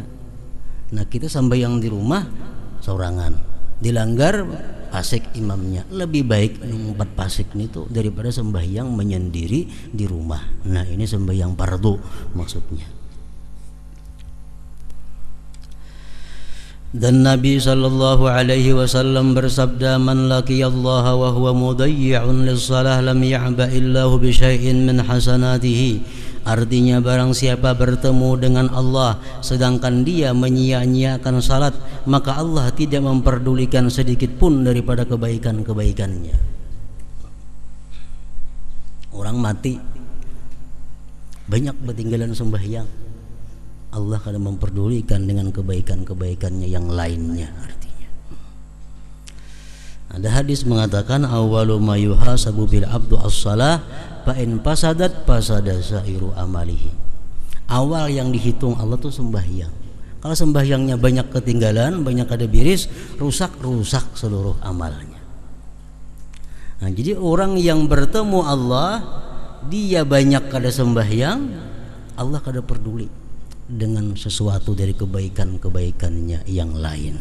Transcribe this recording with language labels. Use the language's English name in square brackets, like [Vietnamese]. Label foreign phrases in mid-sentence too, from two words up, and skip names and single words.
[Banjar] Nah, kita sembahyang di rumah seorangan, dilanggar fasik imamnya, lebih baik empat fasik itu daripada sembahyang menyendiri di rumah. [Indonesian] Nah, ini sembahyang fardu maksudnya. Dan Nabi [Arabic] صلى الله عليه وسلم [Indonesian] bersabda, [Arabic] من لقي الله و هو مضيع للصلاة لم يعبأ الله بشيء من حسناته. [Indonesian] Artinya barang siapa bertemu dengan Allah sedangkan dia menyia-nyiakan salat, maka Allah tidak memperdulikan sedikit pun daripada kebaikan-kebaikannya. [Banjar] Orang mati banyak ketinggalan sembahyang, Allah kada memperdulikan dengan kebaikan-kebaikannya yang lainnya. [Indonesian] Artinya ada hadis mengatakan [Arabic] أول ما يحاسب بالعبد الصلاة فإن فسدت فسد سائر عمله. [Banjar] Awal yang dihitung Allah tuh sembahyang. Kalau sembahyangnya banyak ketinggalan, banyak kada biris, rusak seluruh amalnya. Nah, jadi orang yang bertemu Allah, dia banyak kada sembahyang, Allah kada peduli dengan sesuatu dari kebaikan-kebaikannya yang lain.